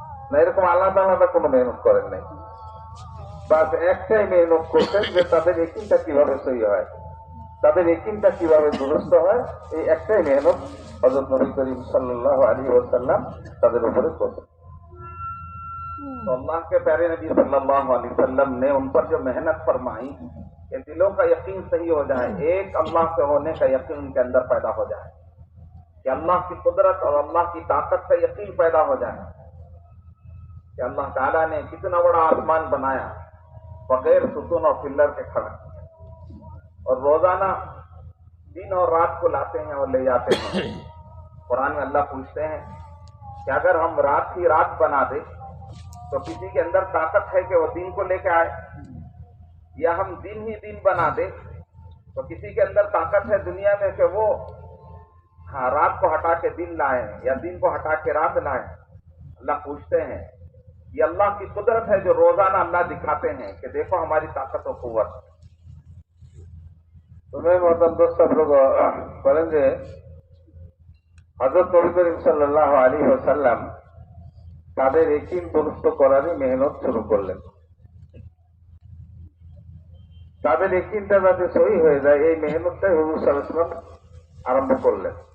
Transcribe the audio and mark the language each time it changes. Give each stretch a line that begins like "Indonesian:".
Bangla: না, এরকম আলাদা আলাদা কোনো মেহনত করেন নাই। বাস একটাই মেহনত করছেন যে তাদের একিনটা কিভাবে সহি হয়, তাদের একিনটা কিভাবে দুরস্ত হয়, এই একটাই মেহনত হযরত নবী করিম সাল্লাল্লাহু আলাইহি ওয়াসাল্লাম তাদের উপরে করছেন।
Hindi: तो अल्लाह के प्यारे नबी सल्लल्लाहु अलैहि वसल्लम ने उन पर जो मेहनत फरमाई कि दिलों का यकीन सही हो जाए, एक अल्लाह से होने का यकीन उनके अंदर पैदा हो जाए, कि अल्लाह की कुदरत और अल्लाह की ताकत का यकीन पैदा हो जाए कि अल्लाह ताला ने कितना बड़ा आसमान बनाया, बगैर सुतून और पिल्लर के खड़ा, और रोजाना दिन और रात को लाते हैं और ले जाते हैं। कुरान में अल्लाह पूछते हैं कि अगर हम रात ही रात बना दे तो किसी के अंदर ताकत है कि वो दिन को लेके आए, या हम दिन ही दिन बना दे तो किसी के अंदर ताकत है दुनिया में कि वो रात को हटा के दिन लाए या दिन को हटा के रात लाए। अल्लाह पूछते हैं, ये अल्लाह की कुदरत है जो रोजाना अल्लाह दिखाते हैं कि देखो हमारी ताकत और कुव्वत। तुम्हें मोहतरम दोस्त लोग बोलें
Bangla: যে হযরত নবী করিম সাল্লাল্লাহু আলাইহি ওয়াসাল্লাম তাদের একিন দুরস্ত করারই মেহনত শুরু করলেন। তাদের একিনটা যাতে সহি হয়ে যায় এই মেহনতটাই হুজুর সাল্লাল্লাহু আলাইহি ওয়াসাল্লাম আরম্ভ করলেন।